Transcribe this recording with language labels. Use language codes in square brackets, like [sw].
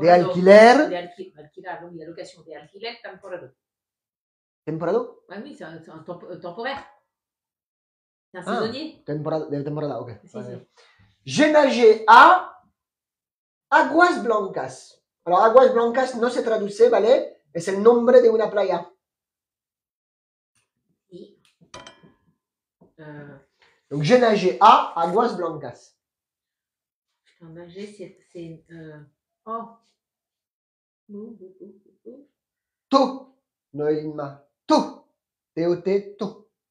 [es] De alquiler. De alquiler, [fr] donc la location [es] de alquiler temporado. Temporado? [fr] Oui, c'est un temporaire. C'est un saisonnier. [es] Temporada, ok. Si. [fr] J'ai nagé à Aguas Blancas. Alors, [es] Aguas Blancas no se traduce, ¿vale? Es el nombre de una playa. [fr] Donc, j'ai nagé à Aguas Blancas. Nager, c'est... Oh. To. Noéline. To. T-O-T, to.